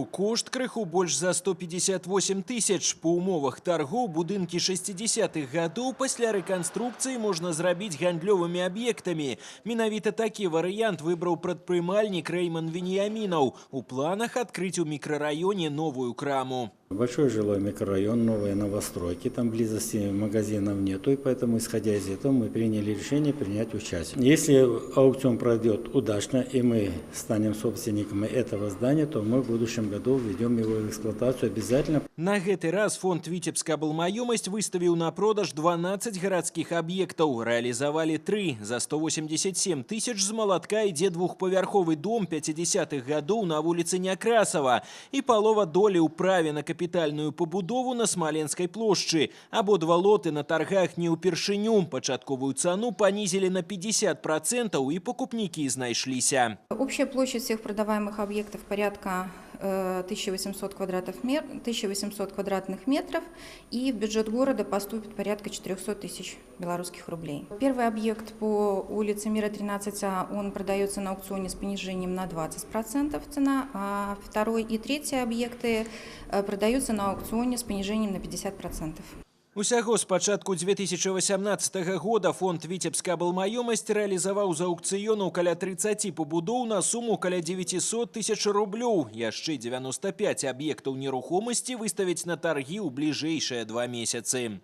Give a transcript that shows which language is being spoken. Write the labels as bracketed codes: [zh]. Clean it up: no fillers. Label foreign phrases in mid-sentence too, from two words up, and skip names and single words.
[be] Кошт крыху больш за 158 тысяч. Па умовах таргоў будынкі 60-х гадоў пасля рэканструкцыі можна зрабіць гандлёвымі аб'ектамі. Менавіта такі варыянт выбраў прадпрымальнік Рэйман Веніямінаў. У планах адкрыць у мікрараёне новую краму. [ru] Большой жилой микрорайон, новые новостройки, там близости магазинов нету, и поэтому, исходя из этого, мы приняли решение принять участие. Если аукцион пройдет удачно, и мы станем собственниками этого здания, то мы в будущем году введем его в эксплуатацию обязательно. [be] На гэты раз фонд «Віцебская аблмаёмасць» выставіў на продаж 12 гарадскіх аб'ектаў. Рэалізавалі 3. За 187 тысяч з малатка ідзе двухпавярховы дом 50-х гадоў на вуліцы Някрасава і палова долі ў праве на капітальную пабудову на Смаленскай плошчы. Абодва лоты на таргах не ўпершыню. Пачатковую цану панізілі на 50% і пакупнікі знайшліся. [ru] Общая площадь всех продаваемых объектов порядка 1800 квадратных метров, и в бюджет города поступит порядка 400 тысяч белорусских рублей. Первый объект по улице Мира 13А, он продается на аукционе с понижением на 20% цена, а второй и третий объекты продаются на аукционе с понижением на 50%. [be] Усяго з пачатку 2018 года фонд «Віцебская аблмаёмасць» рэалізаваў за аўкцыёнаў каля 30 пабудоў на суму каля 900 тысяч рублёў. Яшчэ 95 аб'ектаў нерухомасці выставяць на таргі ў бліжэйшыя 2 месяцы.